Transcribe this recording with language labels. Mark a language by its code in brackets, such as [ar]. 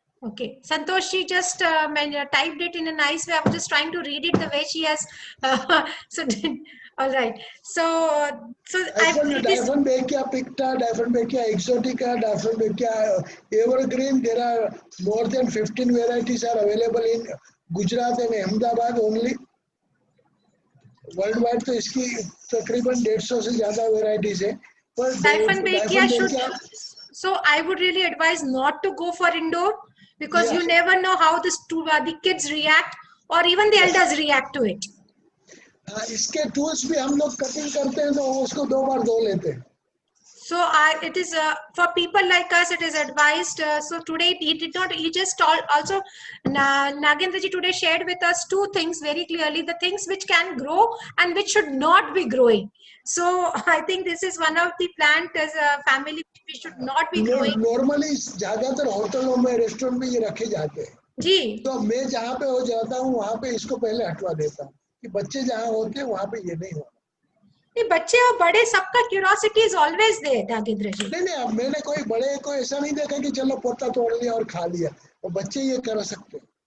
[en] Okay, Santosh, she just typed it in a nice way. I was just trying to read it the way she has. So, all right. So Diaphanbakia picta, Diaphanbakia exotica, Diaphanbakia evergreen. There are more than 15 varieties are available in Gujarat and Ahmedabad only. [hi] World wide तो इसकी तकरीबन 150 से ज्यादा varieties है, पर [en] Diaphanbakia should, so I would really advise not to go for indoor because you never know how the kids react or even the elders react to it. [hi] इसके tools भी हम लोग कटिंग करते हैं तो उसको 2 बार धो लेते हैं। [en] So it is for people like us, it is advised. So today he just also Nagendra ji today shared with us 2 things very clearly: the things which can grow and which should not be growing. So I think this is one of the plant as a family which we should not be growing. [hi] Normally ज्यादातर होटलों में restaurant में ये रखे जाते हैं जी, तो मैं जहाँ पे हो जाता हूँ वहाँ पे इसको पहले हटवा देता हूँ कि बच्चे जहाँ होते हैं वहाँ पे ये नहीं होगा। बच्चे और बड़े सबका [en] curiosity is always there [hi] Nagendra जी। नहीं, अब मैंने कोई बड़े को ऐसा नहीं देखा कि चलो पत्ता तोड़ लिया और खा लिया, और बच्चे ये कर सकते हैं।